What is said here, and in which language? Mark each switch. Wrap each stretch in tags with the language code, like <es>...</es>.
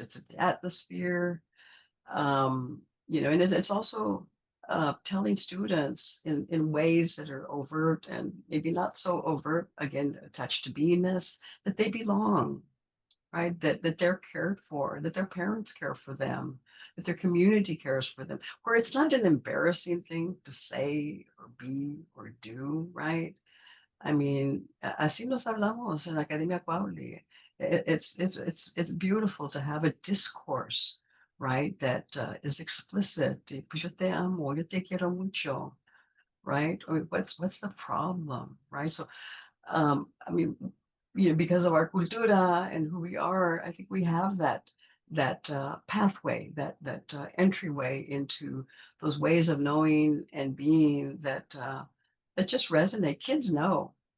<en>It's at the atmosphere, and it's also telling students in ways that are overt and maybe not so overt, again, attached to beingness, that they belong, right? That they're cared for, that their parents care for them, that their community cares for them, where it's not an embarrassing thing to say or be or do, right? I mean,</en> <es>así nos hablamos en la Academia Pauli.</es> <en>It's beautiful to have a discourse, right, that is explicit.</en> <es>Pues yo te amo, yo te quiero mucho,</es> <en>right? Or what's the problem, right? So I mean, because of our cultura and who we are, I think we have that pathway, that entryway into those ways of knowing and being that just resonate. Kids know.</en>